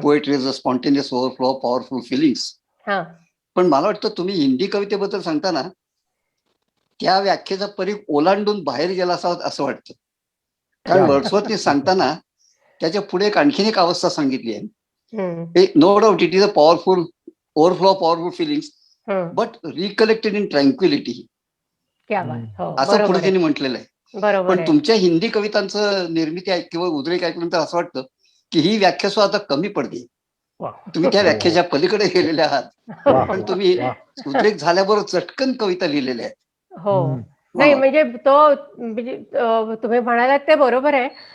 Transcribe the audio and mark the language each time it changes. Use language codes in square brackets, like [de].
[en] Poetry is a spontaneous overflow of powerful feelings. [mr] हा. पण मला वाटतं तुम्ही हिंदी कवितेबद्दल सांगताना त्या व्याख्येचा परीघ ओलांडून बाहेर गेला असावं असं वाटतं. कारण वर्ड्सवर्थने सांगताना त्याच्या पुढे एक आणखीन एक अवस्था सांगितली आहे. हं. [en] No doubt it is a powerful overflow of powerful feelings hmm. But recollected in tranquillity, [hi] क्या बात. [mr] हो, असं बरोबर पुढे आहे. त्यांनी म्हटलेलं आहे. बरोबर पण आहे. तुमच्या हिंदी कवितांचं निर्मिती किंवा उद्रेक ऐकल्यानंतर असं वाटतं की ही व्याख्या सुद्धा आता कमी पडते. वा. तुम्ही त्या व्याख्येच्या पलीकडे गेलेले आहात. वा, पण वा, तुम्ही वा. उद्रेक झाल्याबरोबर चटकन कविता लिहिलेल्या आहेत. हो. हम्म. नाही वा. म्हणजे तो म्हणजे तुम्ही म्हणालात ते बरोबर आहे.